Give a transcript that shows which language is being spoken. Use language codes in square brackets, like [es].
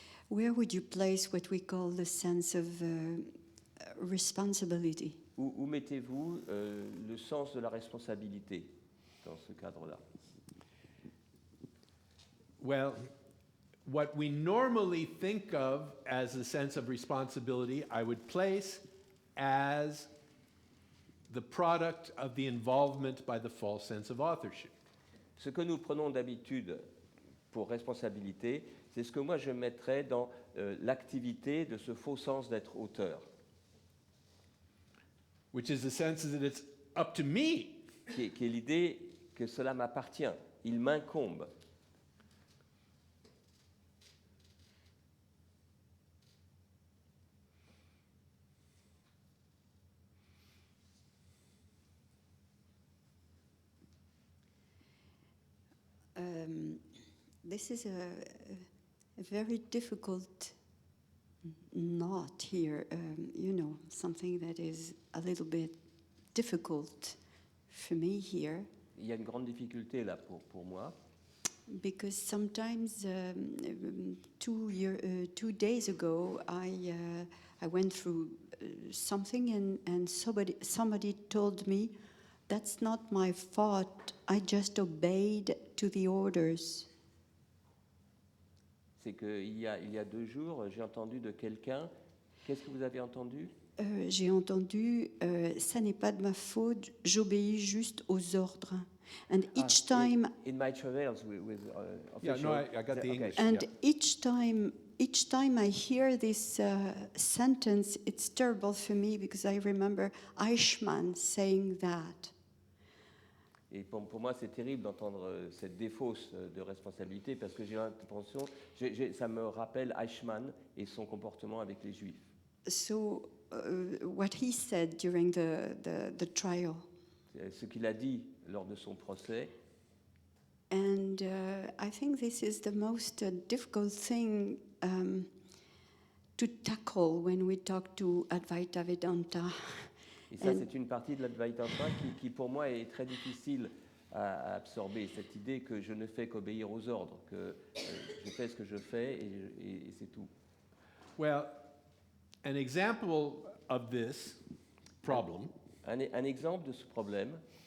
[en] where would you place what we call the sense of responsibility? [fr] où mettez-vous le sens de la responsabilité dans ce cadre-là? [en] Well, what we normally think of as a sense of responsibility, I would place as the product of the involvement by the false sense of authorship. [fr] Ce que nous prenons d'habitude pour responsabilité, c'est ce que moi je mettrais dans l'activité de ce faux sens d'être auteur, [en] Which is the sense that it's up to me [fr] qui est l'idée que cela m'appartient, il m'incombe. [en] This is a very difficult knot here, something that is a little bit difficult for me here, [fr] Il y a une grande difficulté là pour moi, [en] because sometimes 2 days ago I went through something and somebody told me, that's not my fault, I just obeyed to the orders. [fr] c'est qu'il y a 2 jours, j'ai entendu de quelqu'un, qu'est-ce que vous avez entendu? J'ai entendu, ça n'est pas de ma faute, j'obéis juste aux ordres. [en] And each time, In my travels with Yeah, official... no, I got the Okay. English. and Yeah. each time I hear this sentence, it's terrible for me because I remember Eichmann saying that. [fr] Et pour moi, c'est terrible d'entendre cette défausse de responsabilité parce que j'ai l'impression, ça me rappelle Eichmann et son comportement avec les Juifs. [en] So, what he said during the trial. [fr] Ce qu'il a dit lors de son procès, [en] And I think this is the most difficult thing to tackle when we talk to Advaita Vedanta. [fr] et ça [en] And- [fr] c'est une partie de l'Advaita qui pour moi est très difficile à absorber, cette idée que je ne fais qu'obéir aux ordres, que je fais ce que je fais et c'est tout. [en] Well, an example of this problem [fr] Un exemple de ce problème